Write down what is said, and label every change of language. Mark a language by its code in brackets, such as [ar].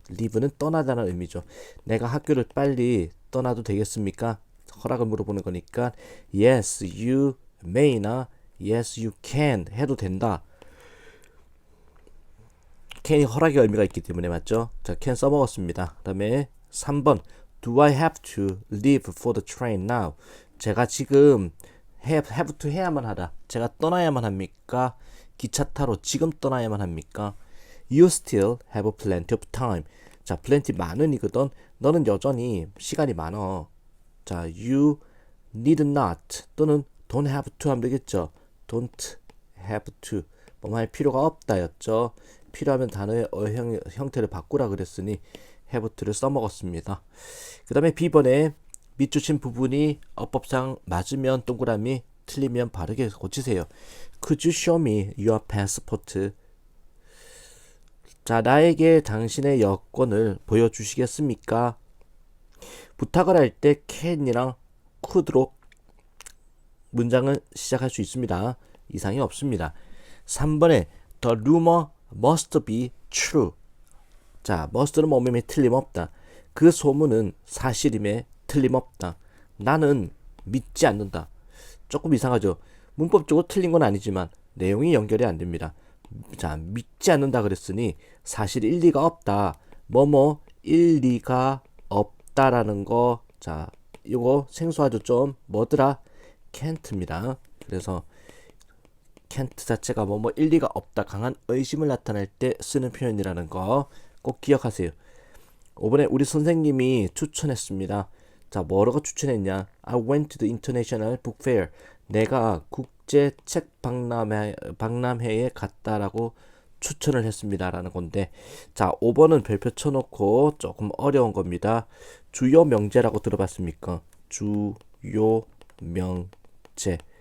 [ko] leave는 떠나다는 의미죠. 내가 학교를 빨리 떠나도 되겠습니까? 허락을 물어보는 거니까 [en] Yes, you may [ko] 나 [en] Yes, you can [ko] 해도 된다. can이 허락의 의미가 있기 때문에 맞죠? [en] 자, can 써먹었습니다. [ko] 그 다음에 3번 [en] Do I have to leave for the train now? [ko] 제가 지금 have to 해야만 하다. 제가 떠나야만 합니까? 기차 타러 지금 떠나야만 합니까? [en] You still have plenty of time. [ko] 자, plenty 많은이거든. 너는 여전히 시간이 많어. 자, [en] you need not [ko] 또는 don't have to 하면 되겠죠. don't have to. 뭐 할 필요가 없다였죠. 필요하면 단어의 형태를 바꾸라 그랬으니 have to를 써먹었습니다. 그 다음에 B번에 밑줄친 부분이 어법상 맞으면 동그라미, 틀리면 바르게 고치세요. [en] Could you show me your passport? [ko] 자, 나에게 당신의 여권을 보여주시겠습니까? 부탁을 할 때 can이랑 could로 문장을 시작할 수 있습니다. 이상이 없습니다. 3번에 [en] The rumor must be true. [ko] 자, must는 뭐뭐임에 틀림없다. 그 소문은 사실임에 틀림없다. 나는 믿지 않는다. 조금 이상하죠. 문법적으로 틀린 건 아니지만 내용이 연결이 안 됩니다. 자, 믿지 않는다 그랬으니 사실 일리가 없다. 뭐뭐 일리가 없다라는 거. 자, 이거 생소하죠 좀. 뭐더라? can't입니다. 그래서 can't 자체가 뭐뭐 일리가 없다. 강한 의심을 나타낼 때 쓰는 표현이라는 거 꼭 기억하세요. 이번에 우리 선생님이 추천했습니다. 자, 뭐라고 추천했냐? [en] I went to the International Book Fair. [ko] 내가 국제 책 박람회에 갔다라고 추천을 했습니다. 라는 건데, 자, 5번은 별표 쳐놓고 조금 어려운 겁니다. 주요 명제라고 들어봤습니까? 주요 명제.